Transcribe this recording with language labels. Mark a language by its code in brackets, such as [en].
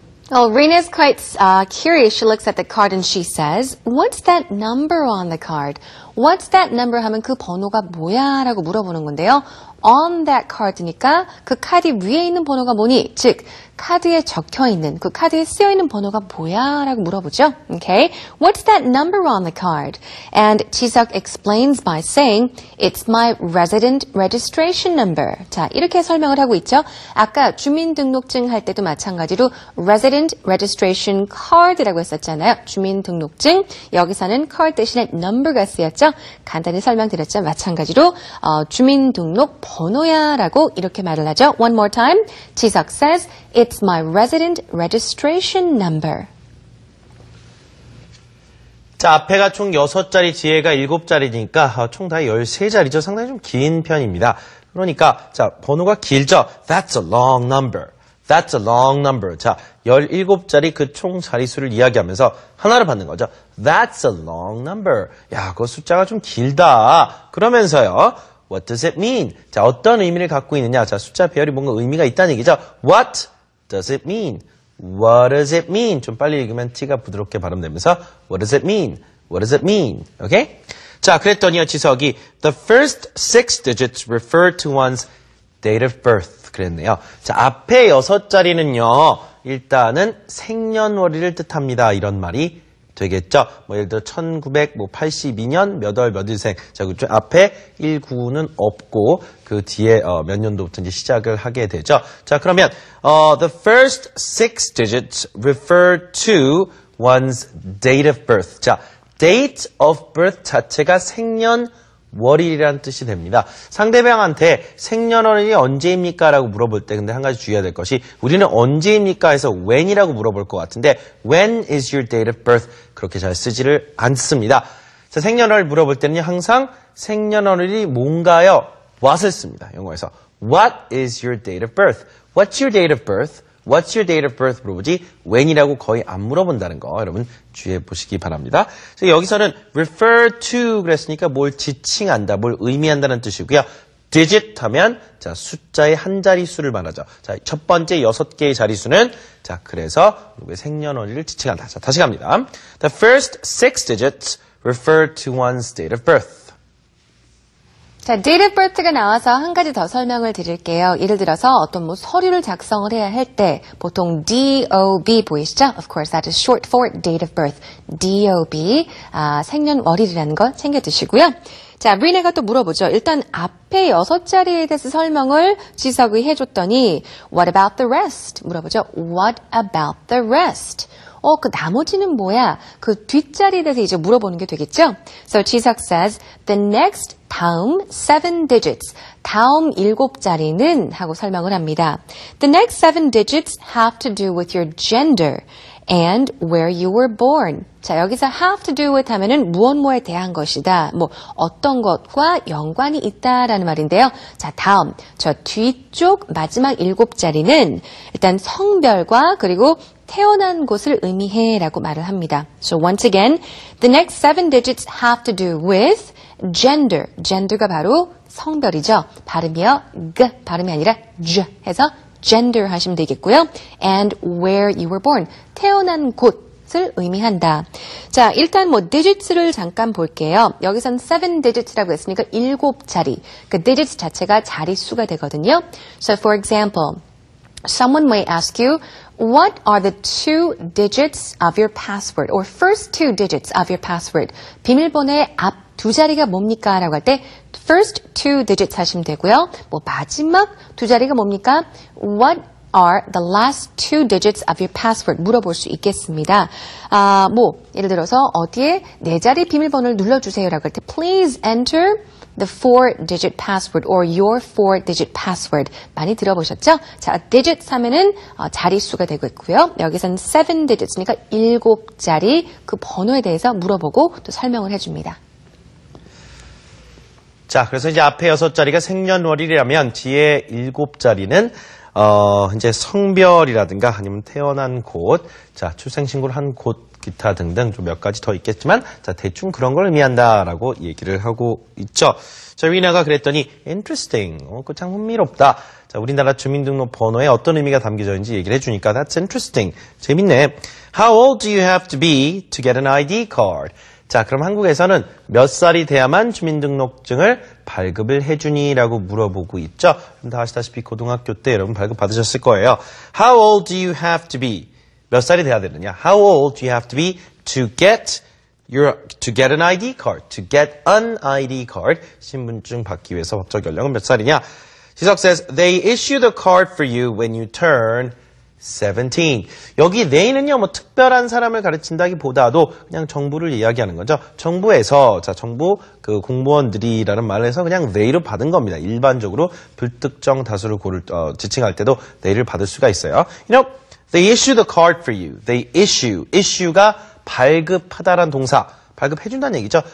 [en] Well, Rena's quite curious. She looks at the card and she says, "What's that number on the card?" What's that number [ko] 하면 그 번호가 뭐야? 라고 물어보는 건데요. [en] On that card [ko] 니까 그 카드 위에 있는 번호가 뭐니? 즉, 카드에 적혀있는, 그 카드에 쓰여있는 번호가 뭐야? 라고 물어보죠. Okay? [en] What's that number on the card? And 지석 explains by saying, It's my resident registration number. [ko] 자, 이렇게 설명을 하고 있죠. 아까 주민등록증 할 때도 마찬가지로 [en] resident registration card [ko] 라고 했었잖아요. 주민등록증. 여기서는 card 대신에 number가 쓰였죠. 간단히 설명드렸죠. 마찬가지로 주민등록 번호야 라고 이렇게 말을 하죠. [en] One more time. 지석 says, It's my resident registration number. [ko] 자, 앞에가 총 6자리, 뒤에가 7자리니까 총 다 13자리죠. 상당히 좀 긴 편입니다. 그러니까 자, 번호가 길죠. [en] That's a long number. That's a long number. [ko] 자, 17자리 그 총 자릿수를 이야기하면서 하나를 받는 거죠. [en] That's a long number. [ko] 야, 그 숫자가 좀 길다. 그러면서요. [en] What does it mean? [ko] 자, 어떤 의미를 갖고 있느냐? 자, 숫자 배열이 뭔가 의미가 있다는 얘기죠. [en] What does it mean? What does it mean? [ko] 좀 빨리 읽으면 T가 부드럽게 발음되면서 [en] What does it mean? What does it mean? Okay? [ko] 자, 그랬더니요, 지석이 [en] The first 6 digits refer to one's date of birth. [ko] 그랬네요. 자, 앞에 6자리는요, 일단은 생년월일을 뜻합니다. 이런 말이 되겠죠. 뭐 예를 들어 1982년 몇 월 몇일생. 자, 그쪽 앞에 19는 없고 그 뒤에 몇 년도부터 이제 시작을 하게 되죠. 자, 그러면 [en] the first 6 digits refer to one's date of birth. [ko] 자, date of birth 자체가 생년월일이라는 뜻이 됩니다. 상대방한테 생년월일이 언제입니까? 라고 물어볼 때 근데 한 가지 주의해야 될 것이 우리는 언제입니까? 해서 when이라고 물어볼 것 같은데 [en] when is your date of birth? [ko] 그렇게 잘 쓰지를 않습니다. 자, 생년월일 물어볼 때는요. 항상 생년월일이 뭔가요? what을 씁니다. 영어에서 [en] What is your date of birth? What's your date of birth? What's your date of birth? [ko] 물어보지 when이라고 거의 안 물어본다는 거 여러분 주의해 보시기 바랍니다. 그래서 여기서는 refer to 그랬으니까 뭘 지칭한다, 뭘 의미한다는 뜻이고요. digit 하면 자 숫자의 한 자릿수를 말하죠. 자, 첫 번째 6개의 자릿수는 자 그래서 우리의 생년월일을 지칭한다. 자, 다시 갑니다. [en] The first 6 digits refer to one's date of birth. [ko] 자, date of birth가 나와서 한 가지 더 설명을 드릴게요. 예를 들어서 어떤 뭐 서류를 작성을 해야 할 때 보통 DOB 보이시죠? [en] Of course, that is short for date of birth. [ko] DOB, 생년월일이라는 거 챙겨두시고요. 자, 리네가 또 물어보죠. 일단 앞에 6자리에 대해서 설명을 지석이 해줬더니 [en] What about the rest? [ko] 물어보죠. [en] What about the rest? [ko] 그 나머지는 뭐야? 그 뒷자리에 대해서 이제 물어보는 게 되겠죠? [en] So 지석 says, the next [ko] 다음 7 digits, 다음 7자리는 하고 설명을 합니다. [en] The next 7 digits have to do with your gender and where you were born. [ko] 자, 여기서 have to do with 하면은 무엇 뭐에 대한 것이다. 뭐 어떤 것과 연관이 있다라는 말인데요. 자, 다음 저 뒤쪽 마지막 7자리는 일단 성별과 그리고 태어난 곳을 의미해라고 말을 합니다. [en] So once again, the next 7 digits have to do with gender. [ko] gender가 바로 성별이죠. 발음이요. g 발음이 아니라 j 해서 gender 하시면 되겠고요. [en] and where you were born. [ko] 태어난 곳을 의미한다. 자, 일단 뭐 digits를 잠깐 볼게요. 여기선 7 digits라고 했으니까 7자리. 그 digits 자체가 자릿수가 되거든요. [en] So for example, someone may ask you, what are the 2 digits of your password? Or first 2 digits of your password? [ko] 비밀번호의 앞 2자리가 뭡니까? 라고 할 때 [en] first 2 digits [ko] 하시면 되고요. 뭐 마지막 2자리가 뭡니까? [en] What are the last 2 digits of your password? [ko] 물어볼 수 있겠습니다. 뭐 예를 들어서 어디에 4자리 비밀번호를 눌러주세요라고 할 때 [en] please enter the 4-digit password or your 4-digit password. [ko] 많이 들어보셨죠? 자, digits 하면은 자릿수가 되고 있고요. 여기서는 7 digits니까 7자리 그 번호에 대해서 물어보고 또 설명을 해줍니다. 자, 그래서 이제 앞에 6자리가 생년월일이라면 뒤에 7자리는 이제 성별이라든가 아니면 태어난 곳, 자, 출생신고를 한 곳 기타 등등 좀 몇 가지 더 있겠지만 자 대충 그런 걸 의미한다라고 얘기를 하고 있죠. 자 리나가 그랬더니 interesting. 그 참 흥미롭다. 자 우리나라 주민등록 번호에 어떤 의미가 담겨져 있는지 얘기를 해주니까 [en] that's interesting. [ko] 재밌네. [en] How old do you have to be to get an ID card? [ko] 자, 그럼 한국에서는 몇 살이 돼야만 주민등록증을 발급을 해주니라고 물어보고 있죠. 그럼 다 아시다시피 고등학교 때 여러분 발급 받으셨을 거예요. [en] How old do you have to be? [ko] 몇 살이 돼야 되느냐? [en] How old do you have to be to get an ID card? To get an ID card. [ko] 신분증 받기 위해서 법적 연령은 몇 살이냐? [en] 지석 says, they issue the card for you when you turn 17. [ko] 여기 they는요, 뭐 특별한 사람을 가르친다기보다도 그냥 정부를 이야기하는 거죠. 정부에서, 자, 정부 그 공무원들이라는 말을 해서 그냥 they로 받은 겁니다. 일반적으로 불특정 다수를 지칭할 때도 they를 받을 수가 있어요. [en] You know, they issue the card for you. [ko] They issue가 발급하다란 동사, 발급해준다는 얘기죠.